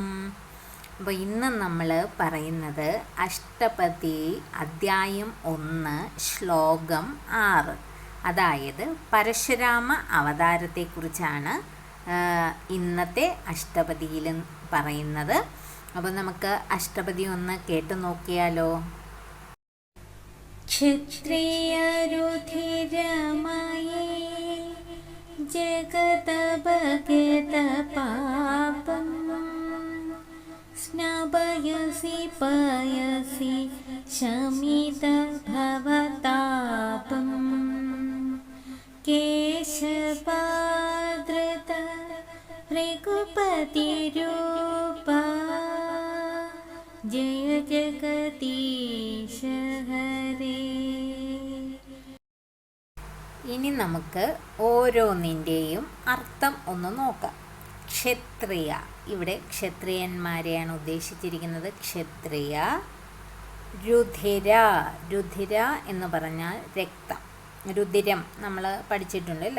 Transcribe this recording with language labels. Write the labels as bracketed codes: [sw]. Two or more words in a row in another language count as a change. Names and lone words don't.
[ml] അപ്പോൾ ഇന്ന് നമ്മൾ പറയുന്നത് അഷ്ടപതി അധ്യായം 1 ശ്ലോകം 6, അതായത് പരശുരാമ അവതാരത്തെക്കുറിച്ചാണ് ഇന്നത്തെ അഷ്ടപതിയിൽ പറയുന്നത്. അപ്പോൾ നമുക്ക് അഷ്ടപതി ഒന്ന് കേട്ടു നോക്കിയാലോ. [sa] क्षत्रियरुधिरमये जगदभगतपापं स्नपयसि पयसि शमितभवतापं केशवादृत रघुपतिरूपा जय जगदीश हरे. [ml] ഇനി നമുക്ക് ഓരോന്നിൻ്റെയും അർത്ഥം ഒന്ന് നോക്കാം. ക്ഷത്രിയ, ഇവിടെ ക്ഷത്രിയന്മാരെയാണ് ഉദ്ദേശിച്ചിരിക്കുന്നത്. ക്ഷത്രിയ. രുധിര, രുധിര എന്ന് പറഞ്ഞാൽ രക്തം, രുധിരം നമ്മൾ പഠിച്ചിട്ടുണ്ട് അല്ലേ.